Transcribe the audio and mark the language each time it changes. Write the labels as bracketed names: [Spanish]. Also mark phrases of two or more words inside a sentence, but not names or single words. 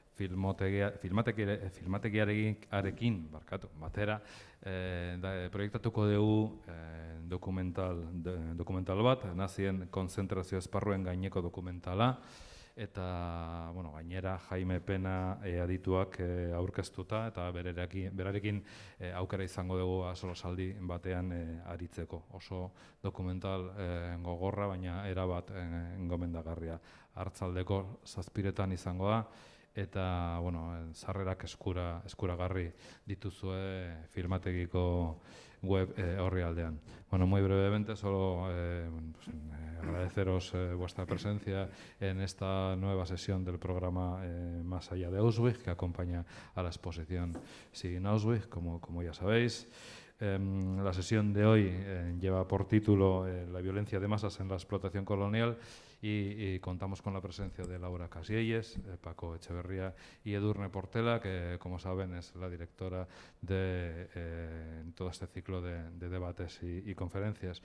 [Basque] filmategiarekin batera proiektatuko dugu dokumental bat, nazien konzentrazio esparruen gaineko dokumentala, eta gainera Jaime Pena adituak aurkeztuta eta berarekin aukera izango dugu solasaldi batean aritzeko. Oso dokumental gogorra, baina erabat gomendagarria. Arratsaldeko 7:00 izango da, eta sarrerak eskuragarri dituzue filmategiko web orrialdean. [Spanish] Muy brevemente, solo agradeceros vuestra presencia en esta nueva sesión del programa Más allá de Auschwitz, que acompaña a la exposición Sin Auschwitz, como ya sabéis. La sesión de hoy lleva por título La violencia de masas en la explotación colonial y contamos con la presencia de Laura Casillas, Paco Etxeberria y Edurne Portela, que como saben es la directora de todo este ciclo de debates y conferencias.